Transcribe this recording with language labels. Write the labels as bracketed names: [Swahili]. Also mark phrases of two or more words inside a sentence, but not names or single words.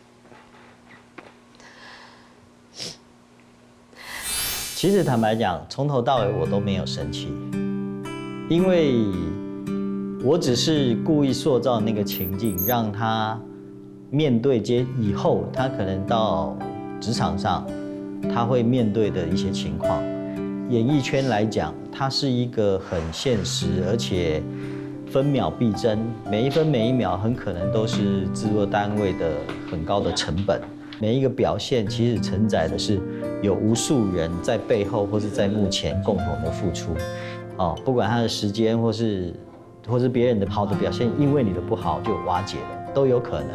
[Chinese] 其實坦白講，從頭到尾我都沒有生氣，因為我只是故意塑造那個情境，讓他面對以後他可能到職場上，他會面對的一些情況。演藝圈來講，它是一個很現實，而且分秒必爭，每一分每一秒很可能都是製作單位的很高的成本。每一個表現其實承載的是有无数人在背后或是在幕前共同的付出，不管他的时间或是别人的好的表现，因为你的不好就瓦解了，都有可能。